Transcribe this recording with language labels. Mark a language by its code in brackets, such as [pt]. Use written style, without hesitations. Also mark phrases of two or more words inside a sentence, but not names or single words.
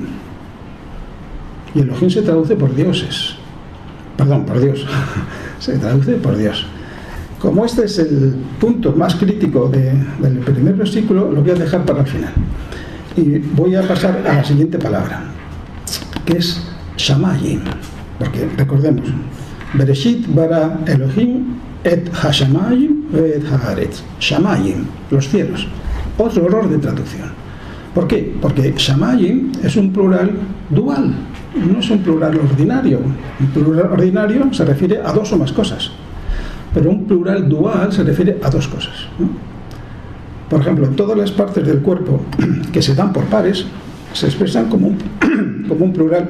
[es] Y Elohim se traduce por dioses. Perdón, por Dios. Se traduce por Dios. como este es el punto más crítico del primer versículo, lo voy a dejar para el final. Y voy a pasar a la siguiente palabra, que es Shamayim. Porque recordemos, [he] בראשית ברא אלהים את השמים את הארץ. [es] Shamayim, los cielos. Otro error de traducción. ¿Por qué? Porque Shamayim es un plural dual, no es un plural ordinario. Un plural ordinario se refiere a dos o más cosas, pero un plural dual se refiere a dos cosas, ¿no? Por ejemplo, todas las partes del cuerpo que se dan por pares se expresan como un plural.